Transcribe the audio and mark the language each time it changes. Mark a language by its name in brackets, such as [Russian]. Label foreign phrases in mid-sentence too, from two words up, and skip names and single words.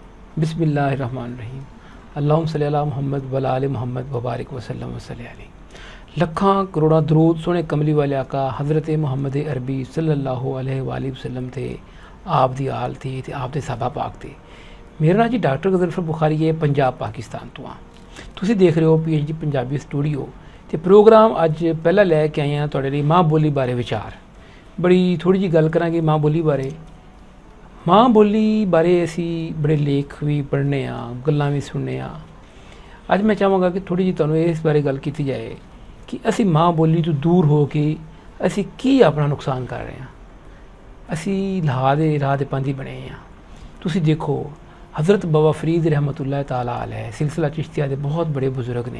[Arabic] بسم الله الرحمن الرحيم. اللهم صل على محمد وعلى آل محمد وبارك وسلم وصل عليه. [Punjabi] لکھاں کروڑاں درود سوہنے کملی والے آقا حضرت محمد عربی [Arabic] صلى الله عليه وسلم [Punjabi] تھے، آپ دی آل تھی تے آپ دے صحابہ پاک تھے. میرا نام جی ڈاکٹر غضنفر بخاری ہے، پنجاب پاکستان توں ہاں. تسیں دیکھ رہے ہو PhD پنجابی سٹوڈیو تے پروگرام اج پہلا لے کے آئے ہیں تہاڈے لئی ماں بولی بارے وچار. بڑی تھوڑی جی گل کراں گے ماں بولی بارے۔ ماں بولی بارے اسی بڑے لیکھ بھی پڑھنے گلاں بھی سننے. اج میں چاہاں گا کہ تھوڑی جی تہانوں اس بارے گل کی جائے کہ اسی ماں بولی توں دور ہو کے اسی کی اپنا نقصان کر رہے ہیں. اسی راہ دے پاندھی بنے ہیں. تسیں دیکھو حضرت بابا فرید [Arabic] رحمة الله تعالى عليه [Punjabi] سلسلہ چشتیہ کے بہت بڑے بزرگ نے.